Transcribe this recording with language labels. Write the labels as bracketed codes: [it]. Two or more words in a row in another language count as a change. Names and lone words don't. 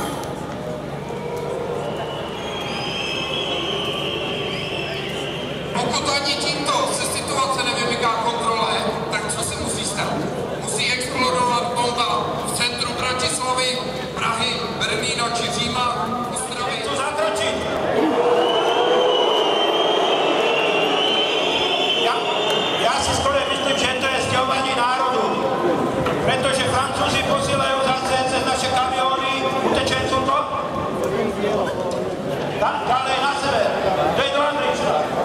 [cs] Pokud ani tímto se situace nevymyká kontrole, tak co se musí stát? Musí explodovat bomba v centru Bratislavy, Prahy, Berlína či Říma, Ostravy? To zakročit! [sk] Ja si skôr myslím, že to je sťahovanie národu, pretože Francúzi posielajú zase cez naše kamióny utečencov to. Ďalej na sever, to je do Andrička.